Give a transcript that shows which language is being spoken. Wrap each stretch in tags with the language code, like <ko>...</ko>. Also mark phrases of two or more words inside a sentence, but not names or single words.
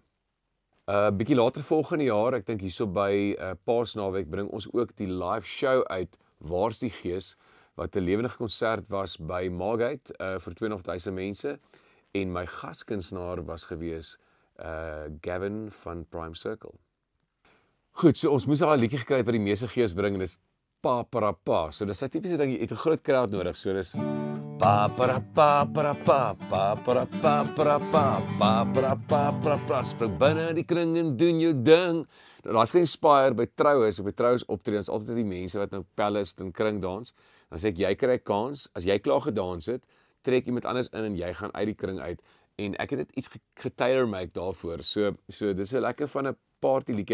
<af>Bietjie later volgende jaar, ek dink hierso by Paasnaweek bring ons ook die</af> <en>live show</en> <af>uit Waar's die Gees, wat 'n lewendige konsert was by Margate vir 2.500 mense en my gaskunstenaar was gewees Gavin van Prime Circle. Goed, so ons moes al 'n liedjie gekry wat die meeste gees bring en dis pa para pa. So dis 'n tipiese ding, jy het 'n groot crowd nodig. So dis pa para pa para pa pa para pa para pa pa para pa para pa. Spring binne die kring en doen jou ding. Nou daar's geen inspire by troues, op die troues optredens altyd die mense wat nou pelle is en kring dans. Dan sê ek jy kry 'n kans, as jy klaar gedans het, trek iemand anders in en jy gaan uit die kring uit. En ek het dit iets getailor-make daarvoor. So dis 'n lekker van 'n party liedjie.</af>